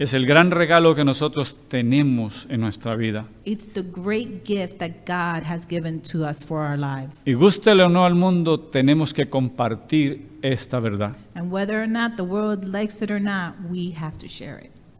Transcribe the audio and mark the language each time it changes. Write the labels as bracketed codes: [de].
[es] Es el gran regalo que nosotros tenemos en nuestra vida. [en] It's the great gift that God has given to us for our lives. [es] Y gústele o no al mundo, tenemos que compartir esta verdad. [en] And whether or not the world likes it or not, we have to share it.